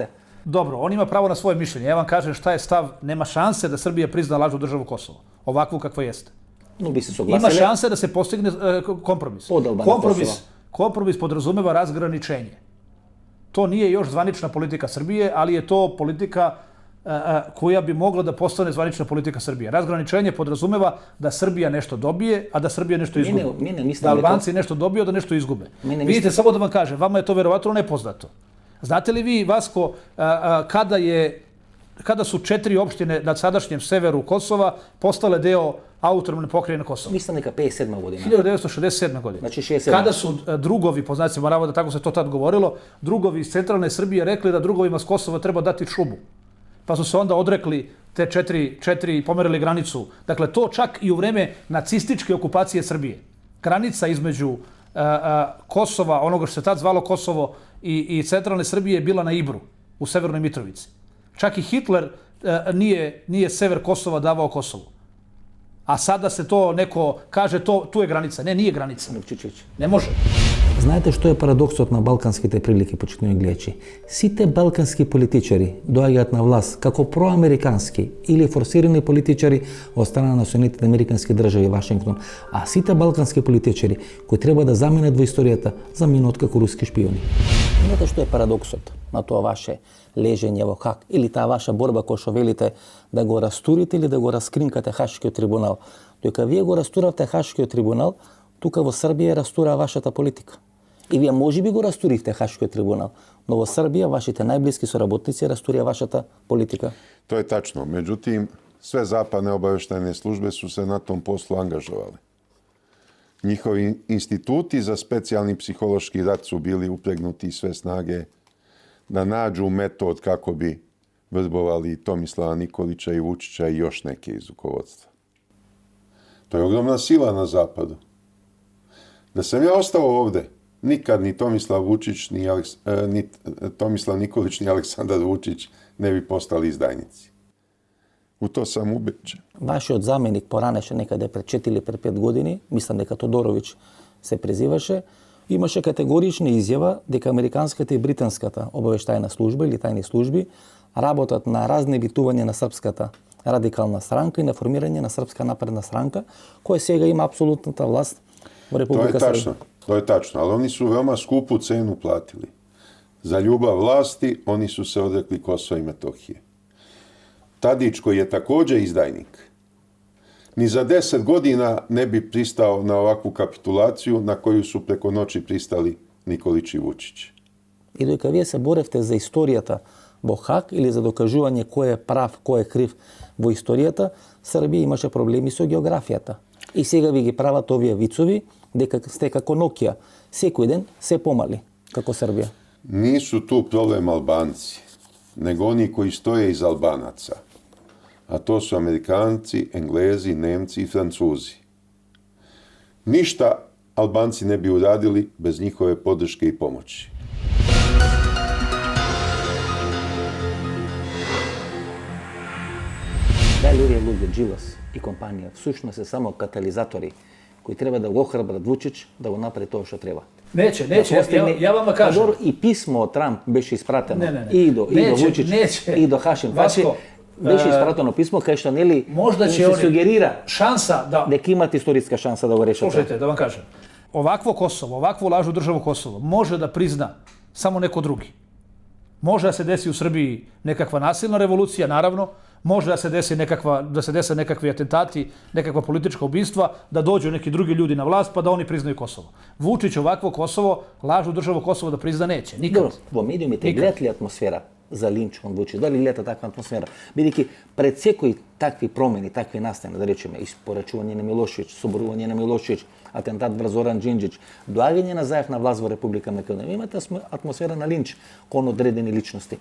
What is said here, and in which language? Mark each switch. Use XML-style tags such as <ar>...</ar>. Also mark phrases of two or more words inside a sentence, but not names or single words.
<sr>Dobro, on ima pravo na svoje mišljenje. Ja vam kažem šta je stav, nema šanse da Srbija prizna lažnu državu Kosovo. Ovakvu kakva jeste.</sr> <mk>Но би се</mk> <sr>Ima</sr> <mk>согласиле.</mk> <sr>šanse da se postigne kompromis. Od Albanije Kompromis podrazumeva razgraničenje. To nije još zvanična politika Srbije, ali je to politika koja bi mogla da postane zvanična politika Srbije. Razgraničenje podrazumeva da Srbija nešto dobije, a da Srbija nešto izgubi. Da Albanci nešto dobiju, a da nešto izgube. Vidite, samo da vam kažem, vama je to verovatno nepoznato. Znate li vi, Vasko, kada su 4 opštine na sadašnjem severu Kosova postale deo autonomne pokrajine Kosova?</sr> <mk>Мислам дека 57 година.</mk> <sr>1967. godine. Znači 67. Kada su drugovi, po znacima navoda, tako se to tad govorilo, drugovi iz centralne Srbije rekli da drugovima s Kosova treba dati šumu. Pa su se onda odrekli te četiri i pomerili granicu. Dakle, to čak i u vreme nacističke okupacije Srbije. Granica između Kosova, onoga što se tad zvalo Kosovo i centralne Srbije je bila na Ibru, u Severnoj Mitrovici. Čak i Hitler nije sever Kosova davao Kosovu. A sada se to neko kaže, tu je granica. Ne, nije granica. Ne može.</sr> <mk>Знаете што е парадоксот на балканските прилики, почитувани гледачи? Сите балкански политичари доаѓаат на власт како проамерикански или форсирани политичари од страна на Соединетите американски држави и Вашингтон, а сите балкански политичари кои треба да заменат во историјата заминуваат како руски шпиони. Знаете што е парадоксот на тоа ваше лежење во Хаг или таа ваша борба која што велите да го растурите или да го раскринкате Хашкиот трибунал? Дека вие го растуравте Хашкиот трибунал, тука во Србија растура вашата политика. И вие може би го растуривте Хашкиот трибунал, но во Србија вашите најблиски соработници растурија вашата политика.</mk> <sr>To je tačno. Međutim, sve zapadne obavještajne službe su se na tom poslu angažovali. Njihovi instituti za specijalni psihološki rat su bili upregnuti sve snage da nađu metod kako bi vrbovali Tomislava Nikolića i Vučića i još neke iz rukovodstva. To je ogromna sila na zapadu. Da sam ja ostao ovde, nikad ni Tomislav Vučić, ni Tomislav Nikolić, ni Aleksandar Vučić ne bi postali izdajnici. U to sam ubeđen.</sr> <mk>Вашиот заменик поранеше некаде пред 4 или пред 5 години, мислам дека Тодоровиќ се презиваше, имаше категорична изјава дека американската и британската обавештајна служба или тајни служби работат на разнебитување на српската радикална странка и на формирање на Српска напредна странка, која сега има апсолутната власт во Република Србија.</mk> <sr>To je tačno, ali oni su veoma skupu cenu platili. Za ljubav vlasti oni su se odrekli Kosova i Metohije. Tadić, koji je također izdajnik, ni za 10 godina ne bi pristao na ovakvu kapitulaciju na koju su preko noći pristali Nikolić i Vučić.</sr> <mk>И додека вие се боревте за историјата во Хаг или за докажување кој е прав, кој е крив во историјата, Србија имаше проблеми со географијата. И сега ви ги прават овие вицови дека сте како Нокија, секој ден се помали како Србија.</mk> <sr>Nisu tu problem Albanci, nego oni koji stoje iz Albanaca. A to su Amerikanci, Englezi, Nemci i Francuzi. Ništa Albanci ne bi uradili bez njihove podrške i pomoći.</sr> <mk>Дали овие луѓе, Джилас и компанија, всушност се само катализатори кои треба да го охрабрат Вучич да го направи тоа што треба.</mk> <sr>Neće, ja vama kažem.</sr> <mk>Падор и писмо од Трамп беше испратено и до Вучич и до Хашим Таči. Беше испратено писмо кај што нели се сугерира</mk> <sr>šansa da</sr> <mk>дека имат историска шанса да го решат.</mk> <sr>Slušajte, da vam kažem. Ovakvo Kosovo, ovakvu lažu državu Kosovo može da prizna samo neko drugi. Može da se desi u Srbiji nekakva nasilna revolucija, naravno, može da se dese nekakvi atentati, nekakva politička ubistva, da dođu neki drugi ljudi na vlast pa da oni priznaju Kosovo. Vučić ovakvo Kosovo, lažu državu Kosovo da prizna neće. Nikad. Dobro,</sr> <mk>во медиумите гледат ли атмосфера за линч кон Вучич? Дали гледате таква атмосфера? Бидејќи пред секои такви промени, такви настани, да речеме, испорачување на Милошевиќ, соборување на Милошевиќ, атентат врз Зоран Џинџич, доаѓање на Заев на власт во Република Македонија, имате атмосфера на линч кон одредени личности.</mk>